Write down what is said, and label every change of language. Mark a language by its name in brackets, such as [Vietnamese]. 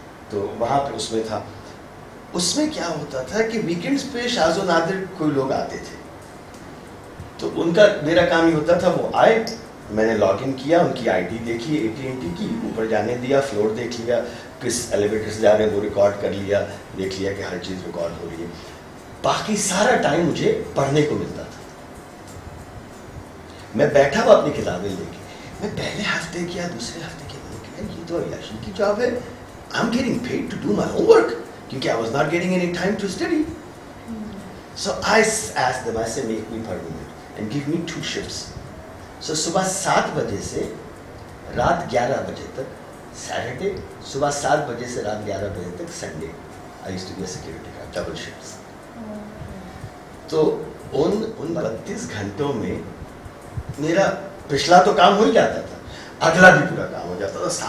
[Urdu] تو وہاں پہ اس میں تھا. اس میں کیا ہوتا تھا کہ ویکینڈز پہ شاذ و نادر کوئی لوگ آتے تھے, تو ان کا میرا کام یہ ہوتا تھا وہ آئے, میں نے لاگ ان کیا, ان کی ID دیکھی AT&T کی, اوپر جانے دیا, فلور دیکھ لیا, کس ایلیویٹر سے جا رہے ہیں وہ ریکارڈ کر لیا, دیکھ لیا کہ ہر چیز ریکارڈ ہو رہی ہے. باقی سارا ٹائم مجھے پڑھنے کو ملتا تھا. میں بیٹھا ہوا اپنی کتابیں لے کے, میں پہلے ہفتے کیا, دوسرے ہفتے کیا, میں نے کہا یہ تو عیاشی کی جاب ہے. [English] I'm getting paid to do my homework [Urdu] کیونکہ [English] I was not getting any time to study. So I asked them, I said make me permanent and give me 2 shifts. [Urdu] So صبح 7 بجے سے رات 11 بجے تک سیٹرڈے, صبح 7 بجے سے رات 11 بجے تک Sunday. [English] I used to be a security guard, double shifts. [Urdu] تو ان 32 گھنٹوں میں میرا پچھلا تو کام ہو ہی جاتا تھا, اگلا بھی پورا کام ہو جاتا تھا.